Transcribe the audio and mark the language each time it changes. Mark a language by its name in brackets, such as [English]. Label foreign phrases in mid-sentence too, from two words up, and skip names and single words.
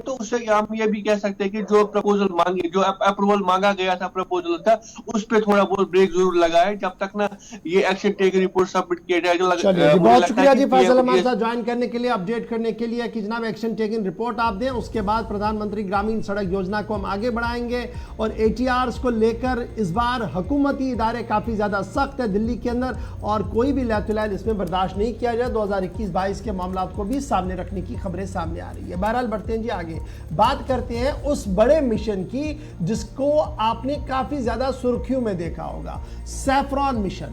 [Urdu] تو اس سے ہم یہ بھی کہہ سکتے ہیں کہ جو پرپوزل مانگی جو اپروول مانگا گیا تھا پرپوزل تھا اس پہ تھوڑا بہت بریک ضرور لگا ہے جب تک نا یہ [English] action taken report [Urdu] سبمٹ کیا جائے. بہت شکریہ جی فیصل ہمارے ساتھ جوائن کرنے کے لیے, اپڈیٹ کرنے کے لیے کہ جناب [English] action taken report [Urdu] آپ دیں اس کے بعد پردھان منتری گرامین سڑک یوجنا کو ہم آگے بڑھائیں گے. اور ATRs کو لے کر اس بار حکومتی ادارے کافی زیادہ سخت ہے دلی کے اندر اور کوئی بھی لیت العیل اس میں برداشت نہیں کیا جائے. 2021-22 کے معاملات کو بھی سامنے رکھنے کی خبریں سامنے آ رہی ہے. بہرحال بڑھتے ہیں جی آگے, بات کرتے ہیں اس بڑے مشن کی جس کو آپ نے کافی زیادہ سرخیوں میں دیکھا ہوگا, سیفران مشن.